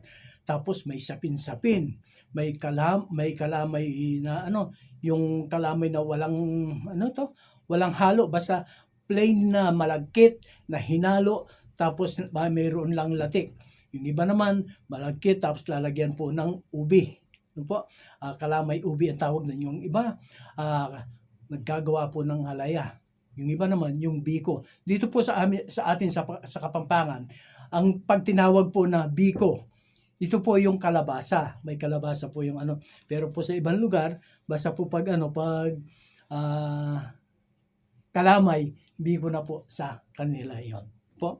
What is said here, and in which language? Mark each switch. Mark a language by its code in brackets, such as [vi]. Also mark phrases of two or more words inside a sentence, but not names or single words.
[tl] Tapos may sapin-sapin, may kalamay na yung kalamay na walang halo, basta plain na malagkit na hinalo, tapos mayroon lang latik. Yung iba naman malagkit tapos lalagyan po ng ubi. Kalamay ubi ang tawag na. Yung iba naggagawa po ng halaya. Yung iba naman yung biko. Dito po sa atin sa Kapampangan, ang pagtinawag po na biko, ito po yung kalabasa. May kalabasa po yung Pero po sa ibang lugar, basta po pag kalamay, biko na po sa kanila yon po.